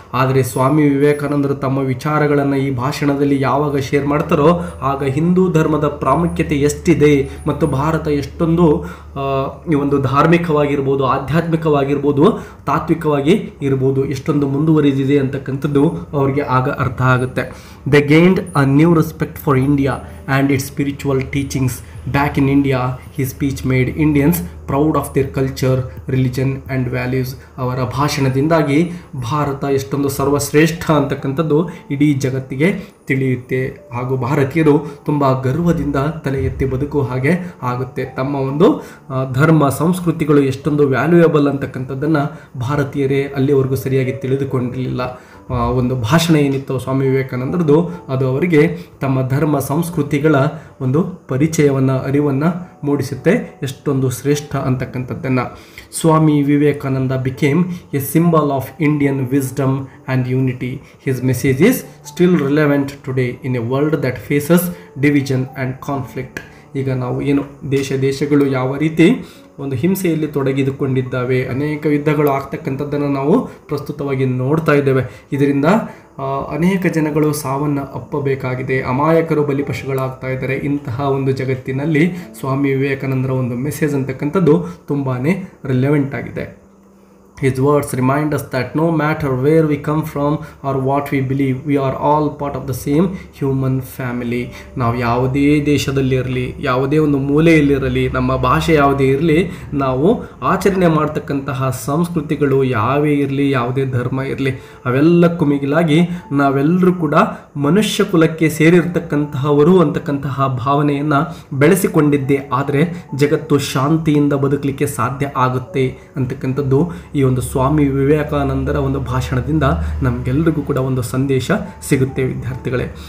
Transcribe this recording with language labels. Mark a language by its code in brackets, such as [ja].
[kn] ಆದರೆ ಸ್ವಾಮಿ ವಿವೇಕಾನಂದರು ತಮ್ಮ ವಿಚಾರಗಳನ್ನು ಈ ಭಾಷಣದಲ್ಲಿ ಯಾವಾಗ ಶೇರ್ ಮಾಡ್ತಾರೋ ಆಗ ಹಿಂದೂ ಧರ್ಮದ ಪ್ರಾಮುಖ್ಯತೆ ಎಷ್ಟಿದೆ ಮತ್ತು ಭಾರತ ಎಷ್ಟೊಂದು ಈ ಒಂದು ಧಾರ್ಮಿಕವಾಗಿರ್ಬೋದು, ಆಧ್ಯಾತ್ಮಿಕವಾಗಿರ್ಬೋದು, ತಾತ್ವಿಕವಾಗಿ ಇರ್ಬೋದು, ಎಷ್ಟೊಂದು ಮುಂದುವರಿದಿದೆ ಅಂತಕ್ಕಂಥದ್ದು ಅವರಿಗೆ ಆಗ ಅರ್ಥ ಆಗುತ್ತೆ. [en] They gained a new respect for India and its spiritual teachings. Back in India, his speech made Indians proud of their culture, religion and values. [kn] ಅವರ ಭಾಷಣದಿಂದಾಗಿ ಭಾರತ ಎಷ್ಟೊಂದು ಸರ್ವಶ್ರೇಷ್ಠ ಅಂತಕ್ಕಂಥದ್ದು ಇಡೀ ಜಗತ್ತಿಗೆ ತಿಳಿಯುತ್ತೆ, ಹಾಗೂ ಭಾರತೀಯರು ತುಂಬ ಗರ್ವದಿಂದ ತಲೆ ಎತ್ತಿ ಬದುಕುವ ಹಾಗೆ ಆಗುತ್ತೆ. ತಮ್ಮ ಒಂದು ಧರ್ಮ ಸಂಸ್ಕೃತಿಗಳು ಎಷ್ಟೊಂದು ವ್ಯಾಲ್ಯೂಯಬಲ್ ಅಂತಕ್ಕಂಥದ್ದನ್ನು ಭಾರತೀಯರೇ ಅಲ್ಲಿವರೆಗೂ ಸರಿಯಾಗಿ ತಿಳಿದುಕೊಂಡಿರಲಿಲ್ಲ. ಒಂದು ಭಾಷಣ ಏನಿತ್ತು ಸ್ವಾಮಿ ವಿವೇಕಾನಂದರದು, ಅದು ಅವರಿಗೆ ತಮ್ಮ ಧರ್ಮ ಸಂಸ್ಕೃತಿಗಳ ಒಂದು ಪರಿಚಯವನ್ನು, ಅರಿವನ್ನು ಮೂಡಿಸುತ್ತೆ, ಎಷ್ಟೊಂದು ಶ್ರೇಷ್ಠ ಅಂತಕ್ಕಂಥದ್ದನ್ನು. [en] Swami Vivekananda became a symbol of Indian wisdom and unity. His message is still relevant today in a world that faces division and conflict. [kn] ಈಗ ನಾವು ಏನು ದೇಶಗಳು ಯಾವ ರೀತಿ ಒಂದು ಹಿಂಸೆಯಲ್ಲಿ ತೊಡಗಿದುಕೊಂಡಿದ್ದಾವೆ, ಅನೇಕ ಯುದ್ಧಗಳು ಆಗ್ತಕ್ಕಂಥದ್ದನ್ನು ನಾವು ಪ್ರಸ್ತುತವಾಗಿ ನೋಡ್ತಾ ಇದ್ದೇವೆ. ಇದರಿಂದ ಅನೇಕ ಜನಗಳು ಸಾವನ್ನು ಅಪ್ಪಬೇಕಾಗಿದೆ, ಅಮಾಯಕರು ಬಲಿಪಶುಗಳಾಗ್ತಾ ಇದ್ದಾರೆ. ಇಂತಹ ಒಂದು ಜಗತ್ತಿನಲ್ಲಿ ಸ್ವಾಮಿ ವಿವೇಕಾನಂದರ ಒಂದು ಮೆಸೇಜ್ ಅಂತಕ್ಕಂಥದ್ದು ತುಂಬಾ ರಿಲೆವೆಂಟ್ ಆಗಿದೆ. [en] His words remind us that no matter where we come from or what we believe, we are all part of the same human family. [kn] ನಾವು ಯಾವುದೇ ದೇಶದಲ್ಲಿರಲಿ, ಯಾವುದೇ ಒಂದು ಮೂಲೆಯಲ್ಲಿರಲಿ, ನಮ್ಮ ಭಾಷೆ ಯಾವುದೇ ಇರಲಿ, ನಾವು ಆಚರಣೆ ಮಾಡ್ತಕ್ಕಂತಹ ಸಂಸ್ಕೃತಿಗಳು ಯಾವೇ ಇರಲಿ, ಯಾವುದೇ ಧರ್ಮ ಇರಲಿ, ಅವೆಲ್ಲಕ್ಕೂ ಮಿಗಿಲಾಗಿ ನಾವೆಲ್ಲರೂ ಕೂಡ ಮನುಷ್ಯ ಕುಲಕ್ಕೆ ಸೇರಿರ್ತಕ್ಕಂತಹವರು ಅಂತಕ್ಕಂತಹ ಭಾವನೆಯನ್ನು ಬೆಳೆಸಿಕೊಂಡಿದ್ದೇ ಆದರೆ ಜಗತ್ತು ಶಾಂತಿಯಿಂದ ಬದುಕಲಿಕ್ಕೆ ಸಾಧ್ಯ ಆಗುತ್ತೆ ಅಂತಕ್ಕಂಥದ್ದು ಈ ಒಂದು ಸ್ವಾಮಿ ವಿವೇಕಾನಂದರ ಒಂದು ಭಾಷಣದಿಂದ ನಮಗೆಲ್ಲರಿಗೂ ಕೂಡ ಒಂದು ಸಂದೇಶ ಸಿಗುತ್ತೆ ವಿದ್ಯಾರ್ಥಿಗಳೇ.